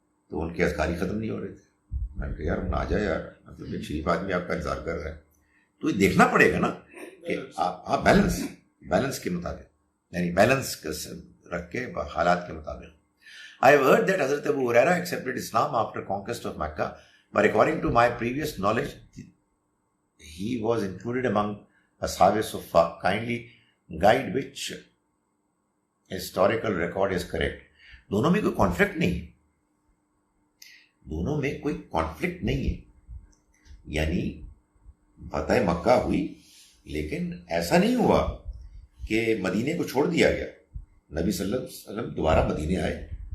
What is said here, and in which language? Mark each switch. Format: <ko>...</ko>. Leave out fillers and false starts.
<ur>تو ان کے اذکاری ختم نہیں ہو رہے تھے۔ میں نے کہا یار آ جائے یار، مطلب ایک شریف آدمی آپ کا انتظار کر رہا ہے، تو یہ دیکھنا پڑے گا نا کہ آپ بیلنس کے مطابق، یعنی بیلنس رکھ کے حالات کے مطابق۔</ur> <en>I have heard that Hazrat Abu Huraira accepted Islam after conquest of Mecca, but according to my previous knowledge, he was included among Ashab Suffa. Kindly guide which historical record is correct.</en> <ur>دونوں میں کوئی conflict نہیں ہے، دونوں میں کوئی conflict نہیں ہے، یعنی فتح مکہ ہوئی لیکن ایسا نہیں ہوا کہ مدینے کو چھوڑ دیا گیا، نبی صلی اللہ علیہ وسلم دوبارہ مدینے آئے۔</ur>